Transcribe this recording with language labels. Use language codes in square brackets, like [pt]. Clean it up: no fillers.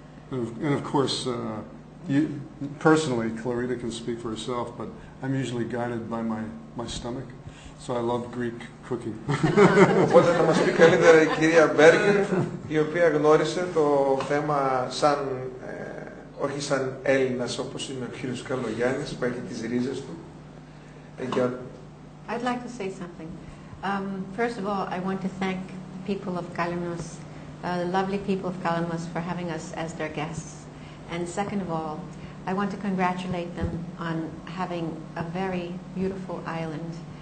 [en] And of course, personally, Clarita can speak for herself, but I'm usually guided by my stomach. So I love Greek cooking. [el] Οπότε να μας πει καλύτερα η κυρία Μπέργκερ, η οποία γνώρισε το θέμα σαν, όχι σαν Έλληνας όπως είναι ο κύριος Καλογιάννης, που έχει τις ρίζες του. [en] I'd like to say something. First of all, I want to thank the people of Kalymnos, the lovely people of Kalymnos, for having us as their guests. And second of all, I want to congratulate them on having a very beautiful island.